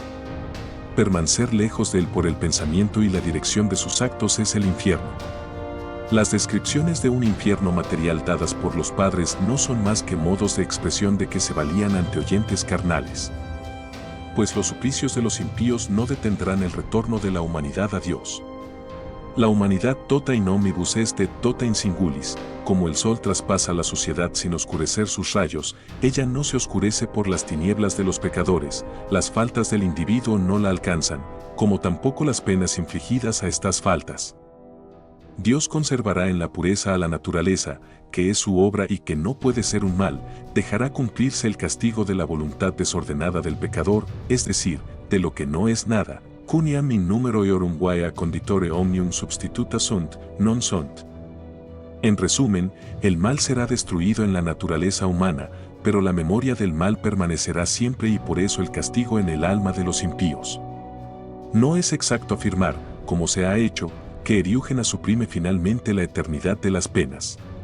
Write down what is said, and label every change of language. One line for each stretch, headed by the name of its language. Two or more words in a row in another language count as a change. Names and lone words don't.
Spanish: Permanecer lejos de Él por el pensamiento y la dirección de sus actos es el infierno. Las descripciones de un infierno material dadas por los padres no son más que modos de expresión de que se valían ante oyentes carnales. Pues los suplicios de los impíos no detendrán el retorno de la humanidad a Dios. La humanidad
Latin: tota in omnibus est et tota in singulis,
Spanish: como el sol traspasa la suciedad sin oscurecer sus rayos, ella no se oscurece por las tinieblas de los pecadores, las faltas del individuo no la alcanzan, como tampoco las penas infligidas a estas faltas. Dios conservará en la pureza a la naturaleza, que es su obra y que no puede ser un mal, dejará cumplirse el castigo de la voluntad desordenada del pecador, es decir, de lo que no es nada.
Latin: Cuniam in numero eorum vaea conditore omnium substituta sunt, non sunt.
Spanish: En resumen, el mal será destruido en la naturaleza humana, pero la memoria del mal permanecerá siempre y por eso el castigo en el alma de los impíos. No es exacto afirmar, como se ha hecho, que Eriúgena suprime finalmente la eternidad de las penas.